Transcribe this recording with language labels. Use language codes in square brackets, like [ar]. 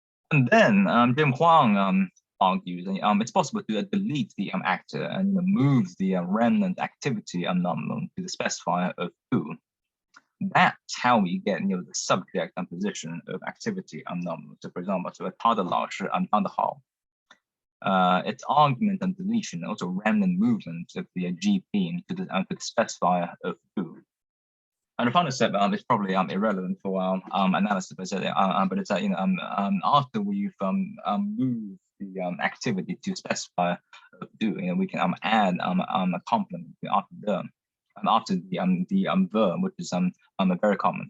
[en] And then Huang argues it's possible to delete the actor and move the remnant activity nominal to the specifier of do. That's how we get the subject position of activity nominal. So for example, [zh] 他的老师当得好. [en] Its argument and deletion, also remnant movement of the GP to the specifier of do. And the final step is probably irrelevant for our analysis, but it's after we've moved the activity to specifier of do, we can add a complement after the verb, which is very common.